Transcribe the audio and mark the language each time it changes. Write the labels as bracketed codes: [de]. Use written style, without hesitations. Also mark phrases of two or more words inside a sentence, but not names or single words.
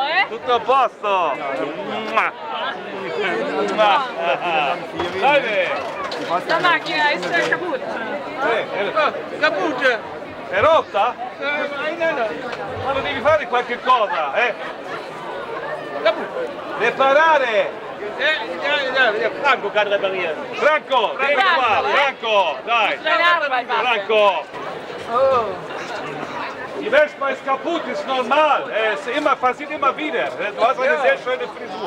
[it] Tutto a posto? Dai! La macchina è kaputt. Kaputt! È rotta? Ma lo devi fare qualche cosa, eh? [de] Reparare! Franco kann reparieren. [it] Franco, vieni qua, Franco, dai! Franco! [de] Die Vespa ist kaputt, ist normal. Es passiert immer wieder. Du hast eine sehr schöne Frisur.